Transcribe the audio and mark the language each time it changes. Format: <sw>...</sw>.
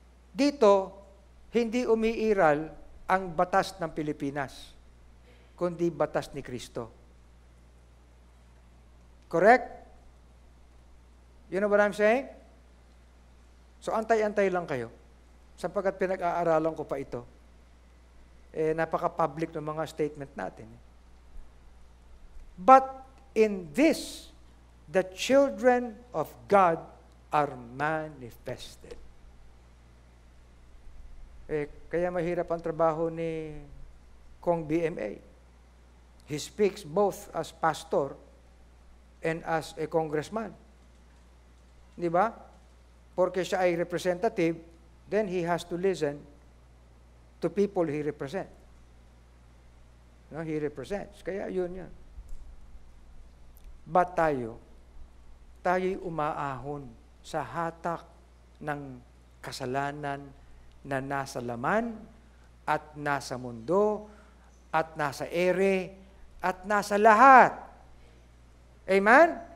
<tl>Dito, hindi umiiral ang batas ng Pilipinas, kundi batas ni Kristo.</tl> <en>Correct? You know what I'm saying?</en> <tl>So, antay-antay lang kayo. Sapagkat pinag-aaralan ko pa ito. Napaka-public ng mga statement natin.</tl> <en>But in this, the children of God are manifested.</en> <tl>Kaya mahirap ang trabaho ni Kong BMA.</tl> <en>He speaks both as pastor and as a congressman.</en> <tl>Di ba? Porque siya ay</tl> <en>representative, then he has to listen to people he represents. No, he represents.</en> <tl>Kaya yun yan. But tayo'y umaahon sa hatak ng kasalanan na nasa laman, at nasa mundo, at nasa ere, at nasa lahat. Amen?</tl>